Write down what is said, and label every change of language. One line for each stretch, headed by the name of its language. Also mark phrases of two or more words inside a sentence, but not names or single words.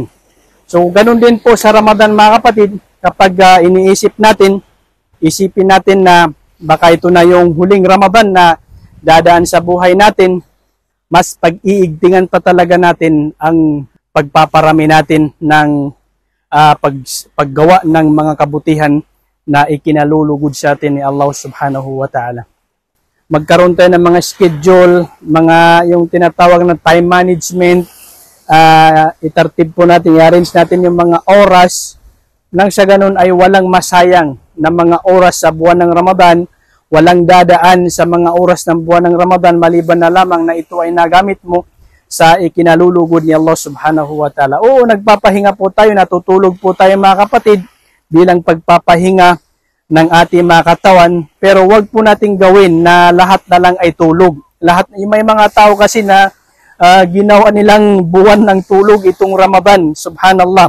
Filipino: So, ganun din po sa Ramadan mga kapatid, kapag iniisip natin, isipin natin na baka ito na yung huling Ramadan na dadaan sa buhay natin, mas pag-iigtingan pa talaga natin ang pagpaparami natin ng paggawa ng mga kabutihan na ikinalulugod sa atin ni Allah
Arabic: سبحانه وتعالى.
Filipino: Magkaroon tayo ng mga schedule, yung tinatawag na
English: time management,
Filipino: itartib po natin, i-arrange natin yung mga oras, nang sa ganun ay walang masayang na mga oras sa buwan ng Ramadan, walang dadaan sa mga oras ng buwan ng Ramadan, maliban na lamang na ito ay nagamit mo sa ikinalulugod ni Allah
Arabic: سبحانه وتعالى.
Filipino: Oo, nagpapahinga po tayo, natutulog po tayo mga kapatid, bilang pagpapahinga ng ating mga katawan, pero wag po nating gawin na lahat na lang ay tulog. May mga tao kasi na ginawa nilang buwan ng tulog itong Ramadan, subhanallah.